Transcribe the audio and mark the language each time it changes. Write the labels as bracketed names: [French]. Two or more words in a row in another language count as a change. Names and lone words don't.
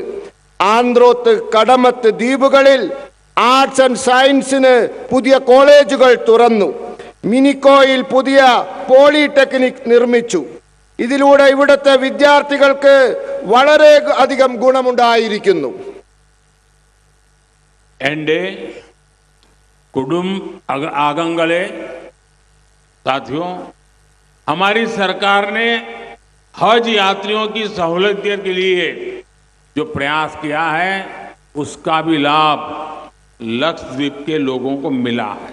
[Malayalam] ആന്ത്രോത്ത്, കടമത്ത് ദ്വീപുകളിൽ [English] arts and science [Malayalam] പുതിയ കോളേജുകൾ തുറന്നു. മിനിക്കോയിൽ പുതിയ പോളിടെക്നിക് നിർമ്മിച്ചു. ഇതിലൂടെ ഇവിടുത്തെ വിദ്യാർത്ഥികൾക്ക് വളരെ അധികം ഗുണമുണ്ടായിരിക്കുന്നു. [Hindi] എന്റെ कुटुंब आगंगले साथियों, हमारी सरकार ने हज यात्रियों की सहूलियत के लिए जो प्रयास किया है उसका भी लाभ लक्षद्वीप के लोगों को मिला है।